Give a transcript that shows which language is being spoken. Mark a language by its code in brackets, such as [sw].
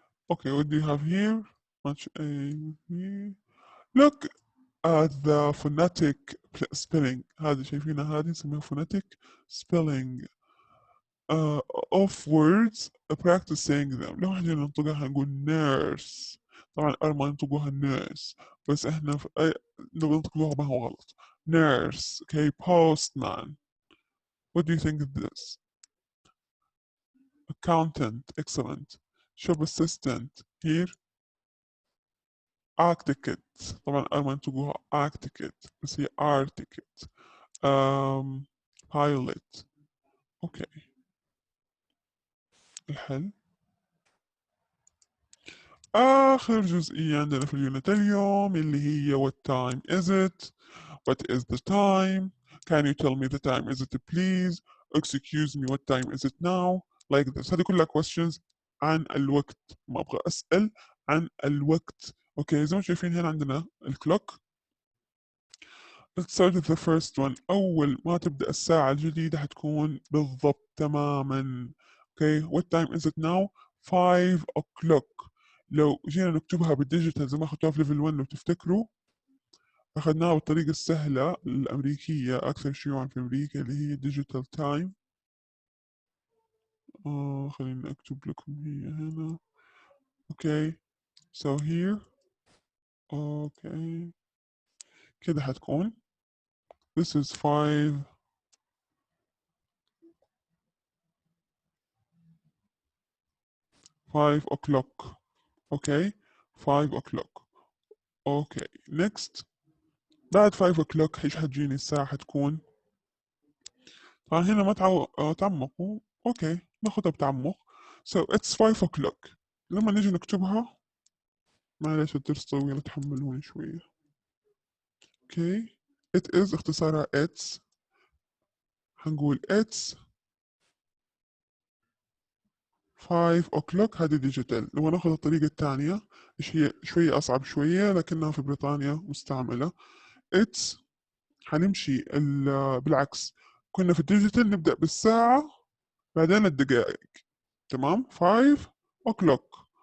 [en] Okay, what do you have here? Much A, B. Look at the phonetic spelling. [ar] هذه شايفينها هذه نسميها [en] phonetic spelling of words practice saying them. [ar] لو احنا ننطقها هنقول nurse. طبعا ما ينطقوها nurse، بس احنا في أي لو ننطقوها ما هو غلط. [en] nurse. Okay. postman. What do you think of this? Accountant. Excellent. shop assistant. Here. architect. [ar] طبعا ما ينطقوها architect، بس هي architect. [en] pilot. Okay. [ar] الحل آخر جزئية عندنا في اليونت اليوم اللي هي [en] what time is it? What is the time? Can you tell me the time is it please? Excuse me, what time is it now? Like this. [ar] هذه كلها questions عن الوقت. ما أبغى أسأل عن الوقت. أوكي، زي ما شايفين هنا عندنا الكلوك. [en] Let's start with the first one. [ar] أول ما تبدأ الساعة الجديدة حتكون بالضبط تماما. [en] Okay, what time is it now? 5 o'clock. [ar] لو جينا نكتبها بالديجيتال زي ما أخذتوها في ليفل 1 لو تفتكروا، أخذناها بالطريقة السهلة الأمريكية أكثر شيوعا في أمريكا اللي هي ديجيتال تايم. خليني أكتب لكم هي هنا. [en] Okay, so here. Okay, [ar] كده حتكون [en] this is 5 o'clock. Okay, 5 o'clock. Okay, next. [ar] بعد 5 o'clock ايش حتجيني الساعة حتكون؟ طبعا هنا ما تعمقوا. اوكي، ناخدها بتعمق. [en] So it's 5 o'clock. [ar] لما نيجي نكتبها، معلش الدرس طويل تحملوني شوية. اوكي، it is اختصارها it's. هنقول [en] it's 5 o'clock. [ar] هذه ديجيتال. لما ناخذ الطريقة الثانية ايش هي شوية أصعب شوية لكنها في بريطانيا مستعملة. it's حنمشي بالعكس. كنا في الديجيتال نبدأ بالساعة بعدين الدقائق. تمام. [en] 5 o'clock.